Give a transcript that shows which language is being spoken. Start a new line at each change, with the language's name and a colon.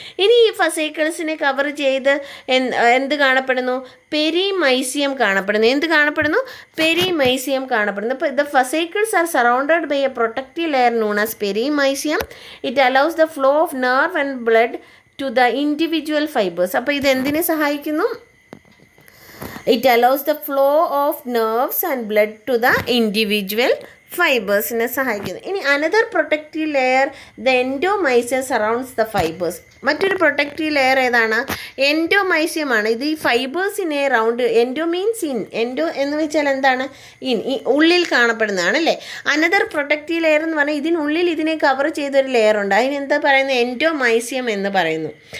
Malayalam: ഇനി ഈ ഫസൈക്കിൾസിനെ കവർ ചെയ്ത് എന്ത് കാണപ്പെടുന്നു, പെരിമൈസിയം കാണപ്പെടുന്നു. എന്ത് കാണപ്പെടുന്നു, പെരിമൈസിയം കാണപ്പെടുന്നു. അപ്പോൾ
English: The fascicles are surrounded by a protective layer known as perimysium. It allows the flow of nerve and blood to the individual fibres.
Malayalam: അപ്പോൾ ഇത് എന്തിനെ സഹായിക്കുന്നു,
English: it allows the flow of nerves and blood to the individual
Malayalam: ഫൈബേഴ്സിനെ സഹായിക്കുന്നു. ഇനി
English: Another protective layer the endomysium surrounds the fibres.
Malayalam: മറ്റൊരു protective layer ഏതാണ്, എൻഡോമൈസിയമാണ്. ഇത് ഈ ഫൈബേഴ്സിനെ round,
English: endo means in,
Malayalam: endo എന്ന് വെച്ചാൽ എന്താണ്, ഈ ഉള്ളിൽ കാണപ്പെടുന്നതാണ് അല്ലേ. അനദർ പ്രൊട്ടക്റ്റീവ് ലെയർ എന്ന് പറഞ്ഞാൽ ഇതിനുള്ളിൽ ഇതിനെ കവർ ചെയ്തൊരു ലെയർ ഉണ്ട്, അതിനെന്താ പറയുന്നത്, എൻഡോമൈസിയം എന്ന് പറയുന്നു.